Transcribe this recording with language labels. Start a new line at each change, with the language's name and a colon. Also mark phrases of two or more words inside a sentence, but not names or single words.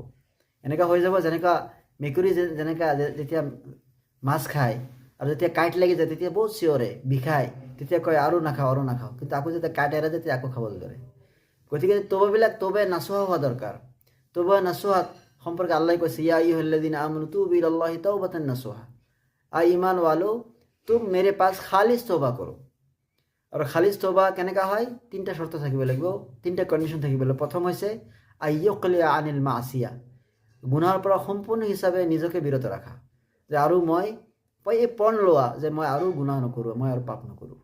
Assamese: এনেকুৱা হৈ যাব যেনেকুৱা মেকুৰী যেনেকুৱা যেতিয়া মাছ খায় আৰু যেতিয়া কাঁইট লাগি যায় তেতিয়া বহুত চিঞৰে, বিষায়, তেতিয়া কয় আৰু নাখাওঁ, কিন্তু আকৌ যেতিয়া কাঁইট এৰা যায় তেতিয়া আকৌ খাবলৈ ধৰে। গতিকে
Arabic: توبة نصوحا
Assamese: হোৱা দৰকাৰ।
Arabic: توبة نصوحا
Assamese: সম্পৰ্কে আল্লাহ কৈছে,
Arabic: يا أيها الذين آمنوا توبوا إلى الله توبة نصوحا,
Urdu: ایمان والو تم میرے پاس خالص توبہ کرو.
Assamese: আৰু খালিস তৌবা কেনেকুৱা হয়? তিনিটা শৰ্ত থাকিব লাগিব, তিনিটা কণ্ডিশ্যন থাকিব লাগিব। প্ৰথম হৈছে
Arabic: أن يقلع عن المعصية,
Assamese: গুনাহৰ পৰা সম্পূৰ্ণ হিচাপে নিজকে বিৰত ৰাখা, যে আৰু মই এই পণ লোৱা যে মই আৰু গুনাহ নকৰোঁ, মই আৰু পাপ নকৰোঁ।